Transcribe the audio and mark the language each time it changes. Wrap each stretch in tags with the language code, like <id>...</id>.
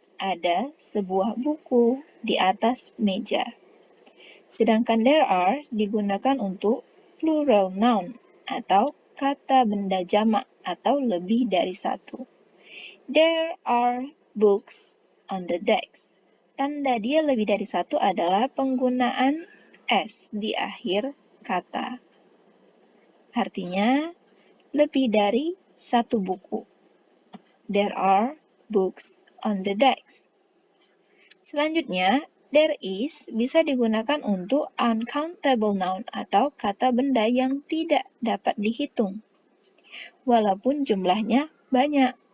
<id>Ada sebuah buku di atas meja. Sedangkan there are digunakan untuk plural noun atau kata benda jamak atau lebih dari satu.</id> <en>There are books on the desk.</en> <id>Tanda dia lebih dari satu adalah penggunaan s di akhir kata. Artinya, lebih dari satu buku.</id> <en>There are books on the desk.</en> <id>Selanjutnya, there is bisa digunakan untuk uncountable noun atau kata benda yang tidak dapat dihitung, walaupun jumlahnya banyak.</id>